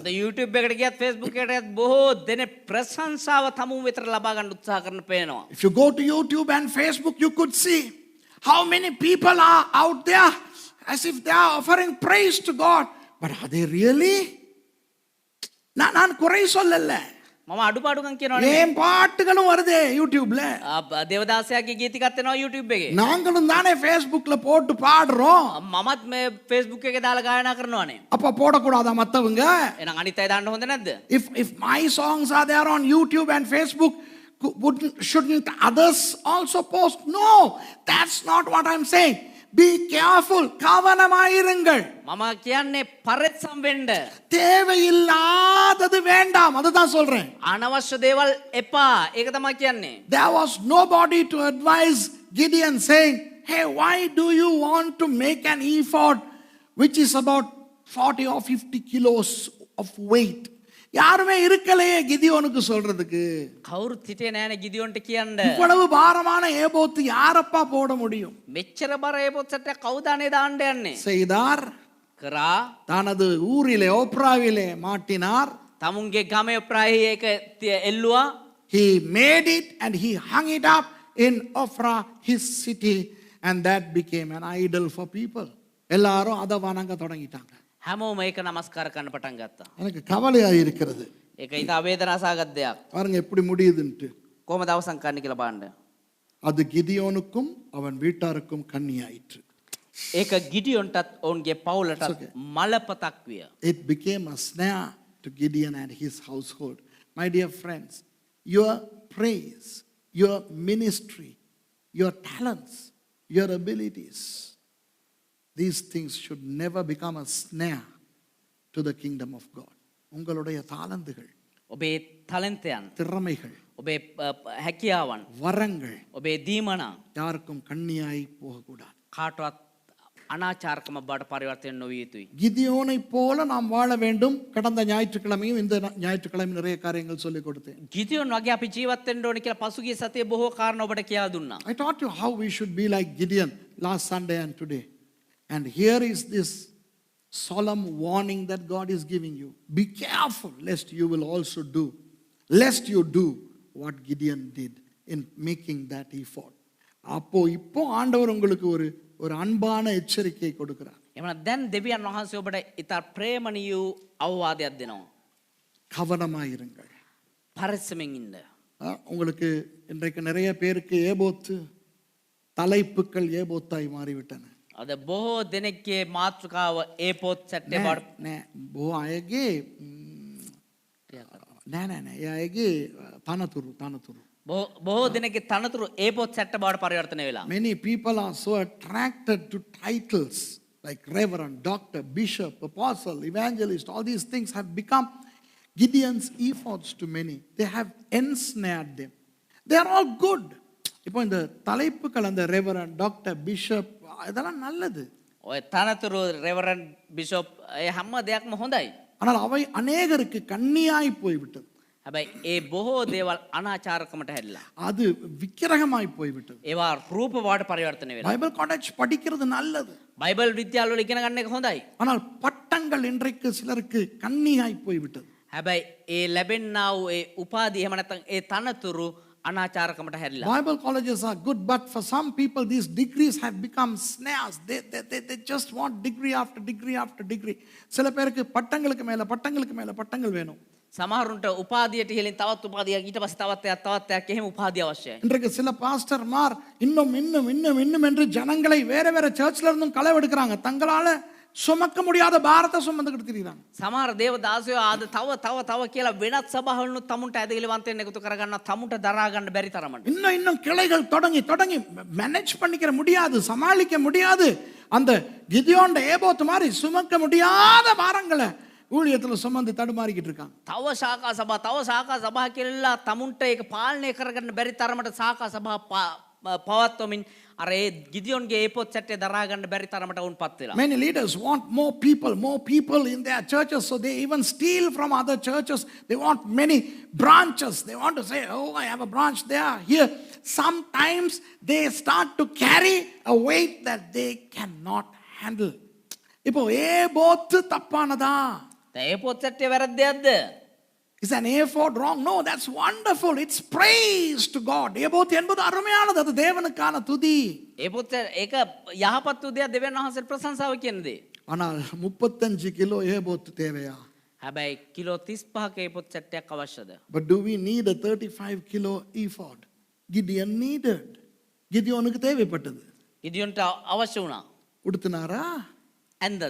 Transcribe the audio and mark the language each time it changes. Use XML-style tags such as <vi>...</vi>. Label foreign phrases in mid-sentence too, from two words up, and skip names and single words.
<si>අද YouTube එකට ගියත් Facebook එකට ගියත් බොහෝ දෙනෙක් ප්‍රශංසාව තමුන් වෙතට ලබා ගන්න උත්සාහ කරන පේනවා.</si> <en>If you go to YouTube and Facebook, you could see how many people are out there as if they are offering praise to God. But are they really?</en> <ta>நான் குறை சொல்லல.</ta> <si>මම අඩුපාඩුකම් කියනවා නෙමෙයි.</si> <ta>ஏன் பாட்டுகளும் வருதே யூடியூப்ல.</ta> <si>දේවදාසයාගේ ගීතිකත් එනවා YouTube එකේ.</si> <ta>நாங்களும் தானே Facebookல போட்டு பாடுறோம்.</ta> <si>මමත් මේ Facebook එකේ දාලා ගායනා කරනවානේ.</si> <ta>அப்ப போடக்கூடாதா மத்தவங்க?</ta> <si>එහෙනම් අනිත් අය දාන්න හොඳ නැද්ද?</si> <en>If my songs are there on YouTube and Facebook, shouldn't others also post? No, that's not what I'm saying. Be careful.</en> <ta>கவனமாயிருங்கள்.</ta> <si>මම කියන්නේ පරිස්සම් වෙන්න.</si> <ta>தேவையில்லாதது வேண்டாம். அதுதான் சொல்றேன்.</ta> <si>අනවශ්‍ය දේවල් එපා. ඒක තමයි කියන්නේ.</si> <en>There was nobody to advise Gideon saying, hey, why do you want to make an ephod which is about 40 or 50 kilos of weight?</en> <ta>யாருமே இருக்கலையே கிதியோனுக்கு சொல்றதுக்கு.</ta> <si>කවුරුත් හිටියේ නෑනේ ගිදියොන්ට කියන්න.</si> <ta>இவ்வளவு பாரமான ஏபோத்து யாரப்பா போட முடியும்?</ta> <si>මෙච්චර බර ඒපොත් සැටයක් කවුදානේ දාන්න යන්නේ?</si> <ta>செய்தார்.</ta> <si>කරා</si> <ta>தனது ஊரிலே ஓப்ராவிலே மாட்டினார்.</ta> <si>තමුන්ගේ ගමේ ප්‍රාහි ඒක එල්ලුවා.</si> <en>He made it and he hung it up in Ophrah, his city, and that became an idol for people.</en> <ta>எல்லாரும் அதை வணங்க தொடங்கிட்டாங்க.</ta> <si>හැමෝම ඒක නමස්කාර කරන්න පටන් ගත්තා.</si> <ta>எனக்கு கவலையா இருக்கிறது.</ta> <si>ඒක ඉතා වේදනාසහගත දෙයක්.</si> <ta>பாருங்க எப்படி முடியுதுன்ட்டு.</ta> <si>කොහොමද අවසන් කරන්න කියලා බලන්න.</si> <ta>அது கிதியோனுக்கும் அவன் வீட்டாருக்கும் கண்ணியாயிற்று.</ta> <si>ඒක ගිඩියොන්ටත් ඔවුන්ගේ පවුලටත් මලපතක් විය.</si> <en>It became a snare to Gideon and his household. My dear friends, your praise, your ministry, your talents, your abilities, these things should never become a snare to the kingdom of God.</en> <ta>உங்களுடைய தாளந்துகள்,</ta> <si>ඔබේ තලන්තයන්,</si> <ta>திறமைகள்,</ta> <si>ඔබේ හැකියාවන්,</si> <ta>வரங்கள்</ta> <si>ඔබේ දීමනා</si> <ta>யாருக்கும் கண்ணியாய் போகக்கூடாது.</ta> <si>කාටවත් අනාචාරකම බවට පරිවර්තනය නොවිය යුතුයි.</si> <ta>கிதியோனை போல நாம் வாழ வேண்டும். கடந்த ஞாயிற்றுக்கிழமையும் இந்த ஞாயிற்றுக்கிழமை நிறைய காரியங்கள் சொல்லிக் கொடுத்தேன்.</ta> <si>ගිදියොන් වගේ අපි ජීවත් වෙන්න ඕනේ කියලා පසුගිය සතියේ බොහෝ කාරණා ඔබට කියා දුන්නා.</si> <en>I taught you how we should be like Gideon last Sunday and today. And here is this solemn warning that God is giving you. Be careful lest you will also do, lest you do what Gideon did in making that ephod.</en> <ta>இப்போ ஆண்டவர் உங்களுக்கு ஒரு அன்பான எச்சரிக்கை கொடுக்கிறார்.</ta> <si>එමනම් දැන් දෙවියන් වහන්සේ ඔබට ඉතා ප්‍රේමණීය අවවාදයක් දෙනවා.</si> <ta>கவனமாயிருங்கள்.</ta> <si>පරිස්සමෙන් ඉන්න.</si> <ta>உங்களுக்கு இன்றைக்கு நிறைய பேருக்கு ஏபோத்து தலைப்புக்கள் ஏபோத்தாய் மாறிவிட்டன.</ta> <si>අද බොහෝ දෙනෙක්ගේ මාතෘකාව ඒපොත් සැට්ටේ බවට නෑ බොහෝ අයගේ නෑ ඒ අයගේ තනතුරු බොහෝ දෙනෙක්ගේ තනතුරු ඒපොත් සැට්ට බවට පරිවර්තනය වෙලා.</si> <en>Many people are so attracted to titles like reverend, doctor, bishop, apostle, evangelist. All these things have become Gideon's ephods to many. They have ensnared them. They are all good.</en> <ta>இப்போ இந்த தலைப்புகள் அந்த</ta> <en>reverend, doctor, bishop</en> <ta>இதெல்லாம் நல்லது.</ta> <si>ඔය තනතුරු</si> <en>reverend bishop</en> <si>ඒ හැම දෙයක්ම හොඳයි.</si> <ta>ஆனால் அவை அநேகருக்கு கண்ணியாய் போய்விட்டது.</ta> <si>හැබැයි ඒ බොහෝ දේවල් අනාචාරකමට හැරිලා.</si> <ta>அது விக்கிரகமாய் போய்விட்டது.</ta> <si>ඒවා රූප බවට පරිවර්තනය වෙලා.</si> <en>Bible college</en> <ta>படிக்கிறது நல்லது.</ta> <si>බයිබල් විද්‍යාලවල ඉගෙන ගන්න එක හොඳයි.</si> <ta>ஆனால் பட்டங்கள் இன்றைக்கு சிலருக்கு கண்ணியாய் போய்விட்டது.</ta> <si>හැබැයි ඒ ලැබෙන්නා වූ ඒ උපාධිය එහෙම නැත්නම් ඒ තනතුරු අනාචාරකමට හැරිලා.</si> <en>Bible colleges are good, but for some people these degrees have become snares. They just want degree after degree after degree.</en> <ta>சில பேருக்கு பட்டங்களுக்கு மேல பட்டங்கள் வேணும்.</ta> <si>සමහරුන්ට උපාධියට ඉහළින් තවත් උපාධියක් ඊට පස්සේ තවත් එකක් එහෙම උපාධිය අවශ්‍යයි.</si> <ta>இன்றைக்கு சில பாஸ்டர்மார் இன்னும் என்று ஜனங்களை வேற சர்ச்ல இருந்தும் களவெடுக்கிறாங்க. தங்களால சுமக்க முடியாத பாரத்தை சுமந்துக்கிட்டு திரிகிறாங்க.</ta> <si>සමහර දේව දාසයෝ ආද තව කියලා වෙනත් සභාවලුත් තමුන්ට ඇදහිලිවන්තයෙන් එකතු කරගන්න තමුන්ට දරා ගන්න බැරි තරමට.</si> <ta>இன்னும் கிளைகள் தொடங்கி மேனேஜ் பண்ணிக்கிற முடியாது, சமாளிக்க முடியாது. அந்த கிதியோன் ஏபோத்து மாதிரி சுமக்க முடியாத பாரங்களை ஊழியத்துல சுமந்து தடுமாறிக்கிட்டு இருக்காங்க.</ta> <si>තව ශාකා සභා කෙල්ලා තමුන්ට ඒක පාලනය කරගන්න බැරි තරමට ශාකා සභා පවත්වමින් අර ඒ ගිදියොන්ගේ ඒ පොත් සැටේ දරා ගන්න බැරි තරමට වුන් පත් වෙලා.</si> <en>Many leaders want more people in their churches, so they even steal from other churches. They want many branches. They want to say, oh, I have a branch there, here. Sometimes they start to carry a weight that they cannot handle.</en> <ta>இப்போ ஏபோத்து தப்பானதா?</ta> <si>ඒ පොත් සැටේ වැරද්දයක්ද?</si> <en>Is an A4 wrong? No, that's wonderful. It's praise to God.</en> <ta>ஏபோத்து என்பது அருமையானது. அது தேவனுக்கான துதி.</ta> <si>ඒ පොත් ඒක යහපත් උදයක් දෙවියන් වහන්සේට ප්‍රශංසාව කියන දේ.</si> <ta>ஆனால் 35 கிலோ ஏபோத்து தேவையா?</ta> <si>හැබැයි කිලෝ 35ක ඒ පොත් සැටයක් අවශ්‍යද?</si> <en>But do we need a 35 kilo ephod? Gideon needed.</en> <ta>கிதியோனுக்கு தேவைப்பட்டது.</ta> <si>ගිදියොන්ට අවශ්‍ය වුණා.</si> <ta>உடுத்தினாரா?</ta> <si>ඇන්දද?</si>